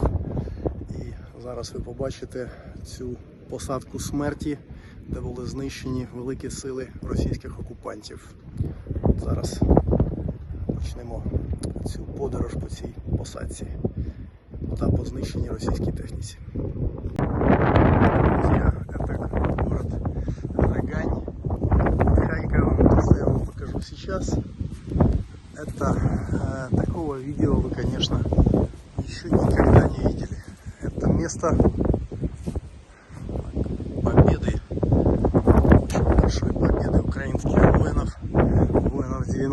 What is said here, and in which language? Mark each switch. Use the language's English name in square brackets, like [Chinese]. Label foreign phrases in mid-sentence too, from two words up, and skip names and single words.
[Ukrainian] І зараз ви побачите цю посадку смерті, де були знищені великі сили російських окупантів. Зараз почнемо цю подорож по цій посадці та по знищеній російській техніці. [Russian] Друзья, это город Рогань, Харьков. То, что я вам покажу сейчас, такого видео вы, конечно, еще никогда не видели. Это место победы, очень большой победы украинских воинов 90.